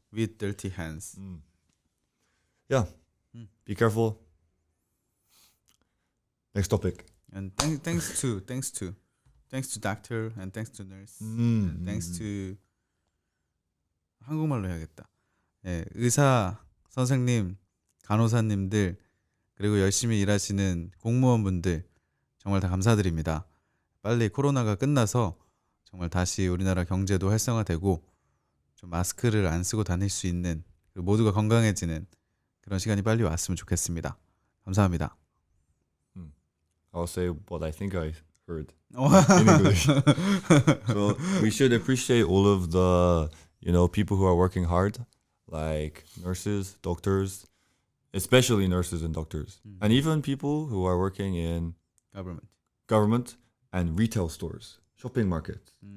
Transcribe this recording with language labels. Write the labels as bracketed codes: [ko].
[en] With dirty hands. Yeah. Be careful. Next topic. And thanks to doctor and thanks to nurse. And thanks to [ko] 한국말로 해야겠다. 예, 의사, 선생님, 간호사님들 그리고 열심히 일하시는 공무원분들 정말 다 감사드립니다. 빨리 코로나가 끝나서 정말 다시 우리나라 경제도 활성화되고 좀 마스크를 안 쓰고 다닐 수 있는 그리고 모두가 건강해지는 그런 시간이 빨리 왔으면 좋겠습니다. 감사합니다. [en] I'll say what I think I heard in English. So we should appreciate all of the people who are working hard, like nurses, doctors, especially nurses and doctors, and even people who are working in government and retail stores, shopping markets.